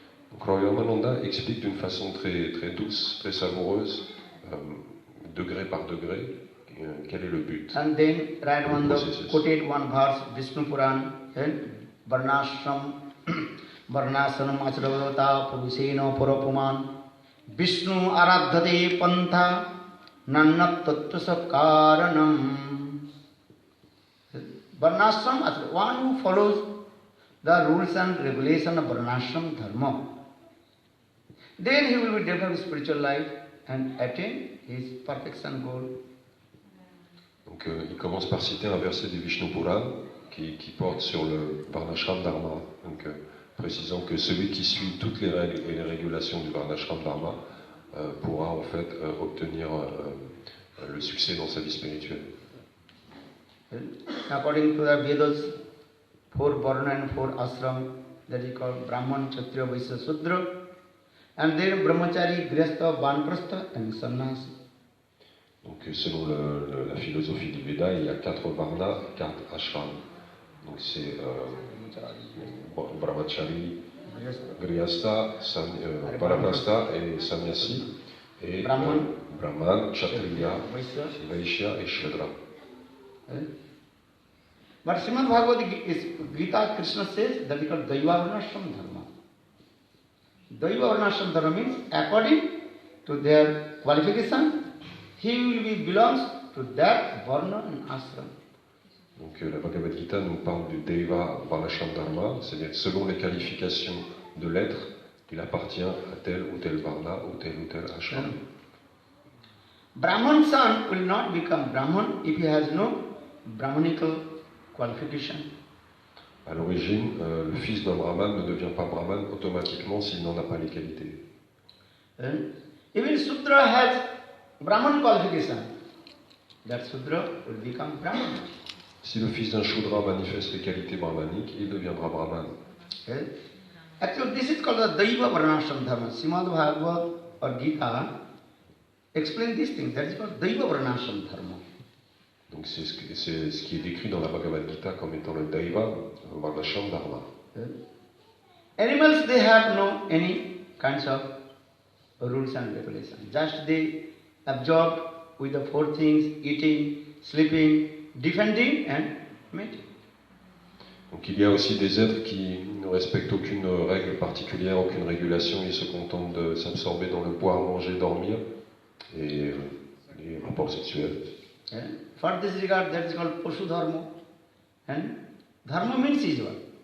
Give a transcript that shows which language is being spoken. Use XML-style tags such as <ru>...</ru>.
<fr>Donc Rai Ramananda explique d'une façon très, très douce, très savoureuse, degré par degré, quel est le but.</fr> <en>And then Rai Ramananda quoted one verse, Vishnu Puran, Varnashram,</en> <sa>Varnasanam Acharavata Purusena Purapuman, Vishnu Aradhate Pantha, Nannat Tattvasa Karanam.</sa> <en>Varnashram, one who follows the rules and regulations of Varnashram Dharma, then he will be develop spiritual life and attain his perfection goal.</en> <fr>Donc il commence par citer un verset du Vishnu Puran qui porte sur le Varnashram Dharma, donc précisant que celui qui suit toutes les règles et les régulations du Varnashram Dharma pourra en fait obtenir le succès dans sa vie spirituelle.</fr> <en>According to the Vedas, 4 Varna and 4 Ashram, that is called Brahman, Kshatriya, Vaishya, Sudra, and then Brahmachari, Grihastha, Vanprastha and Sannyasi.</en> <fr>Donc selon la philosophie du Veda, il y a 4 varnas, 4 ashrams. Donc c'est Brahmachari, Grihastha, Vanaprastha et Sannyasi. Et Brahman, Kshatriya, Vaishya et Shudra.</fr> <en>But Srimad Bhagavad Gita, Krishna says that is called Daiva Varnashram Dharma. Daiva Varnashram Dharma means according to their qualification, he will be belongs to that Varna and Ashram.</en> <fr>Donc la Bhagavad Gita nous parle du Daiva Varnashram Dharma, c'est-à-dire selon les qualifications de l'être, il appartient à tel ou tel Varna ou tel ashram.</fr> <en>Brahman son will not become Brahman if he has no Brahmanical qualification.</en> <fr>À l'origine, le fils d'un Brahman ne devient pas Brahman automatiquement s'il n'en a pas les qualités.</fr> <en>Even Sudra has Brahman qualification. That Sudra will become Brahman.</en> <fr>Si le fils d'un Shudra manifeste les qualités brahmaniques, il deviendra Brahman.</fr> <en>Actually, this is called the Daiva Varnashram Dharma. Srimad Bhagavad or Gita explain these things. That is called Daiva Varnashram Dharma.</en> <fr>Donc c'est ce qui est décrit dans la Bhagavad Gita comme étant le Daiva Varnashram Dharma.</fr> <en>Animals, they have no any kinds of rules and regulations. Just they absorb with the 4 things: eating, sleeping, defending and mating.</en> <fr>Donc il y a aussi des êtres qui ne respectent aucune règle particulière, aucune régulation, ils se contentent de s'absorber dans le boire, manger, dormir et les rapports sexuels.</fr> <en>For this regard, that is called Pashu Dharma. And Dharma means is what?</en>